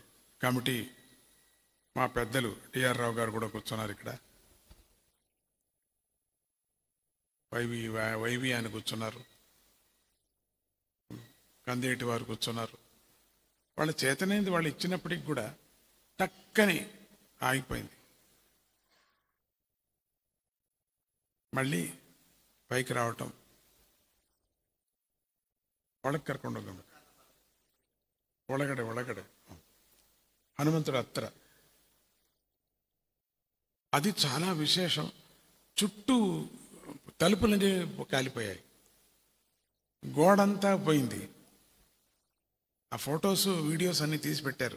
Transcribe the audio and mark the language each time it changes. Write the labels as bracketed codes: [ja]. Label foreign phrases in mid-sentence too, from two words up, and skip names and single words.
[te] కమిటీ మా పెద్దలు టిఆర్ రావు గారు కూడా కూర్చున్నారు ఇక్కడ, వైవి అని కూర్చున్నారు, కందేటి వారు కూర్చున్నారు. వాళ్ళ చేతనైంది వాళ్ళు ఇచ్చినప్పటికి కూడా టక్కని ఆగిపోయింది. మళ్ళీ పైకి రావటం, [kn] ಒಳಗೆ ಕರ್ಕೊಂಡು ಹೋಗ, ಒಳಗಡೆ హనుమంతుడు అత్తర. [te] అది చాలా విశేషం. చుట్టూ తలుపులన్నీ కాలిపోయాయి, గోడంతా పోయింది. ఆ ఫొటోస్ వీడియోస్ అన్నీ తీసి పెట్టారు.